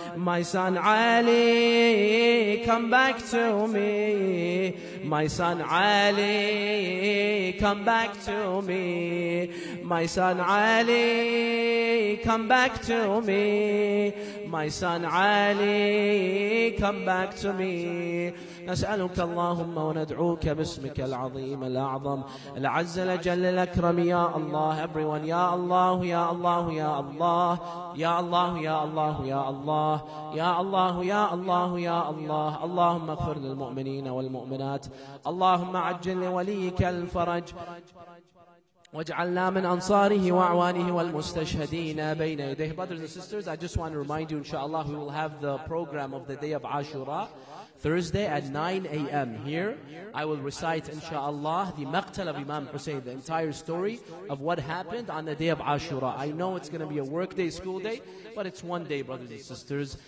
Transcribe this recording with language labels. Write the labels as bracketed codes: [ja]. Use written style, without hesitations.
[en] My son Ali, come back to me. My son Ali, come back to me. My son Ali, come back to me. My son Ali, come back to me. [ar] نسألك اللهم وندعوك باسمك العظيم الأعظم العز الأجل الأكرم يا الله. [en] Everyone, [ar] يا الله يا الله يا الله يا الله يا الله يا الله يا الله يا الله يا الله. اللهم اغفر للمؤمنين والمؤمنات. اللهم عجل لوليك الفرج واجعلنا من أنصاره وأعوانه والمستشهدين بين يديه. [en] Brothers and sisters, I just want to remind you, inshallah, we will have the program of the day of Ashura Thursday at 9 a.m. here. I will recite, inshallah, the maqtal of Imam Hussain, the entire story of what happened on the day of Ashura. I know it's going to be a work day, school day, but it's one day, brothers and sisters.